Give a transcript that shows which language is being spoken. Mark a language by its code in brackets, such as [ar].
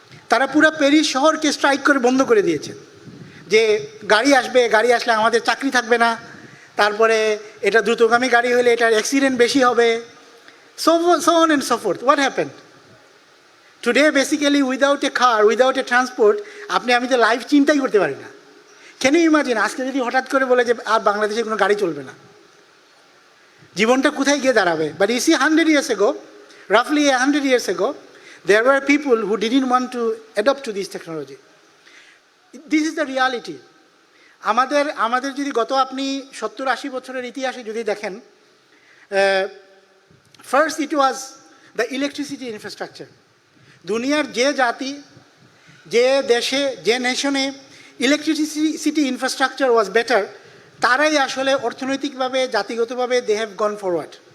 [bn] তারা পুরো প্যারিস শহরকে স্ট্রাইক করে বন্ধ করে দিয়েছে যে গাড়ি আসলে আমাদের চাকরি থাকবে না, তারপরে এটা দ্রুতগামী গাড়ি হলে এটার অ্যাক্সিডেন্ট বেশি হবে, [en] so on and so forth. What happened? Today basically without a car, without a transport, [bn] আমি তো লাইফ চিন্তাই করতে পারি না। [en] Can you imagine [bn] আজকে যদি হঠাৎ করে বলে যে আর বাংলাদেশে কোনো গাড়ি চলবে না, জীবনটা কোথায় গিয়ে দাঁড়াবে? [en] But you see 100 years ago, roughly 100 years ago, there were people who didn't want to adopt to this technology. This is the reality. [bn] আমাদের যদি গত আপনি 70-80 বছরের ইতিহাসে যদি দেখেন, [en] First it was the electricity infrastructure. [bn] দুনিয়ার যে জাতি, যে দেশে, যে নেশনে ইলেকট্রিসিটি ইনফ্রাস্ট্রাকচার ওয়াজ বেটার, তারাই আসলে অর্থনৈতিকভাবে, জাতিগতভাবে [en] They have gone forward.